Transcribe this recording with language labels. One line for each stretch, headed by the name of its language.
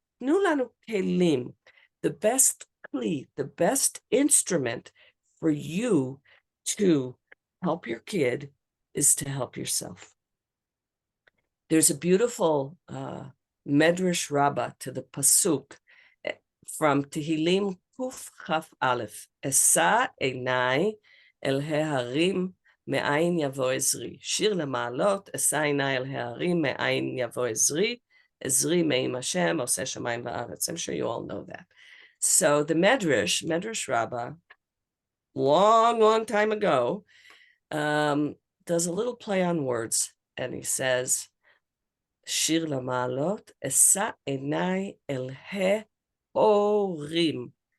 Hebrew: Tnu lanu kelim.
English: The best kli, the best instrument for you to help your kid is to help yourself. There's a beautiful Medrash Rabbah to the Pasuk from Tehillim
Hebrew: קכ"א, אשא עיניי אל ההרים, מאין יבוא עזרי. שיר למעלות, אשא עיניי אל ההרים, מאין יבוא עזרי. עזרי מעם השם, עושה שמיים וארץ.
English: I'm sure you all know that. So the Medrash Rabbah, long time ago, does a little play on words, and he says,
Hebrew: שיר למעלות, אשא עיניי אל ההורים.